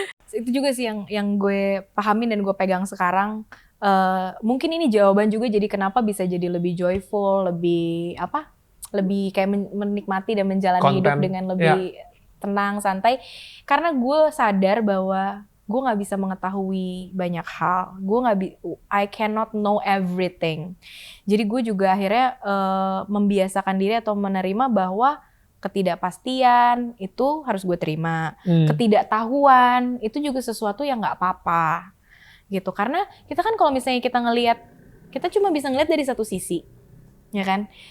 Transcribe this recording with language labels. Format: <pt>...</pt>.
<id>Itu juga sih yang gue pahamin dan gue pegang sekarang. Mungkin ini jawaban juga jadi kenapa bisa jadi lebih joyful, lebih kayak menikmati dan menjalani hidup dengan lebih tenang, santai. Karena gue sadar bahwa gue nggak bisa mengetahui banyak hal.</id> <en>I cannot know everything.</en> <id>Jadi gue juga akhirnya membiasakan diri atau menerima bahwa ketidakpastian itu harus gue terima. Ketidaktahuan itu juga sesuatu yang nggak apa-apa gitu. Karena kita kan kalau misalnya kita ngelihat, kita cuma bisa ngelihat dari satu sisi, ya kan.</id>